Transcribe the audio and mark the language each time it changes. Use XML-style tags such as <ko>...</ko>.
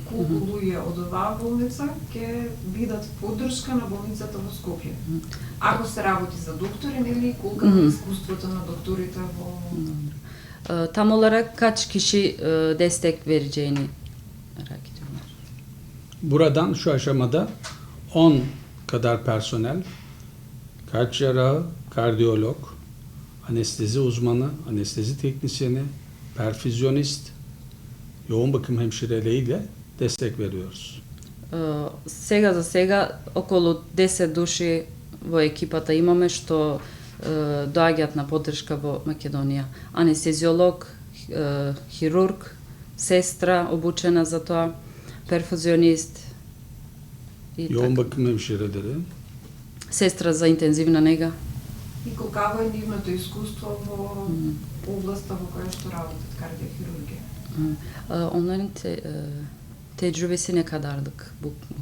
<mk>Колку луѓе од оваа болница ќе бидат поддршка на болницата во Скопје? Ако се работи за доктори, нели, колку е искуството на докторите во...</mk> <tr>Tam olarak kaç kişi destek vereceğini merak ediyorlar. Buradan şu aşamada 10 kadar personel, kalp cerrahı, kardiyolog, anestezi uzmanı, anestezi teknisyeni, perfüzyonist, yoğun bakım hemşireleriyle destek veriyoruz.</tr> <mk>Сега за сега околу 10 души во екипата имаме што доаѓаат на поддршка во Македонија. Анестезиолог, хирург, сестра обучена за тоа, перфузионист и</mk> <tr>Yoğun bakım hemşireleri,</tr> <mk>сестра за интензивна нега. И колкаво е нивното искуство во областа во која што работат кардиохирургија?</mk> <tr>Onların tecrübesi ne kadarlık bu?</tr>